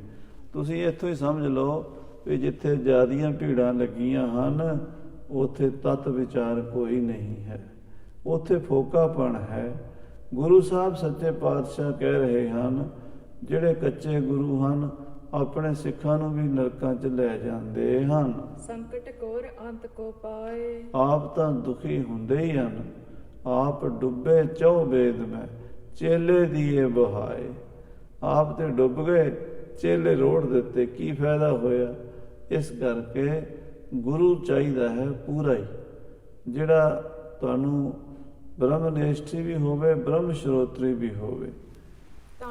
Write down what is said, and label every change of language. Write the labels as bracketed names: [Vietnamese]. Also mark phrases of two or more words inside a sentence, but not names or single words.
[Punjabi] ਤੁਸੀਂ ਇੱਥੋਂ ਹੀ ਸਮਝ ਲਓ ਵੀ ਜਿੱਥੇ ਜ਼ਿਆਦੀਆਂ ਭੀੜਾਂ ਲੱਗੀਆਂ ਹਨ ਉੱਥੇ ਤਤ ਵਿਚਾਰ ਕੋਈ ਨਹੀਂ ਹੈ, ਉੱਥੇ ਫੋਕਾਪਣ ਹੈ। ਗੁਰੂ ਸਾਹਿਬ ਸੱਚੇ ਪਾਤਸ਼ਾਹ ਕਹਿ ਰਹੇ ਹਨ, ਜਿਹੜੇ ਕੱਚੇ ਗੁਰੂ ਹਨ ਆਪਣੇ ਸਿੱਖਾਂ ਨੂੰ ਵੀ ਨਰਕਾਂ 'ਚ ਲੈ ਜਾਂਦੇ ਹਨ। [Braj] संकट घोर अंत को पाए। [Punjabi] ਆਪ ਤਾਂ ਦੁਖੀ ਹੁੰਦੇ ਹੀ ਹਨ, ਆਪ ਡੁੱਬੇ ਚੌ ਵੇਦ ਮੈਂ, ਚੇਲੇ ਦੀਏ ਬਹਾਏ। ਆਪ ਤੇ ਡੁੱਬ ਗਏ, ਚੇਲੇ ਰੋੜ ਦਿੱਤੇ, ਕੀ ਫਾਇਦਾ ਹੋਇਆ। ਇਸ ਕਰਕੇ ਗੁਰੂ ਚਾਹੀਦਾ ਹੈ ਪੂਰਾ ਹੀ, ਜਿਹੜਾ ਤੁਹਾਨੂੰ ਬ੍ਰਹਮ ਨਿਸ਼ਠੀ ਵੀ ਹੋਵੇ, ਬ੍ਰਹਮ ਸਰੋਤਰੀ ਵੀ ਹੋਵੇ।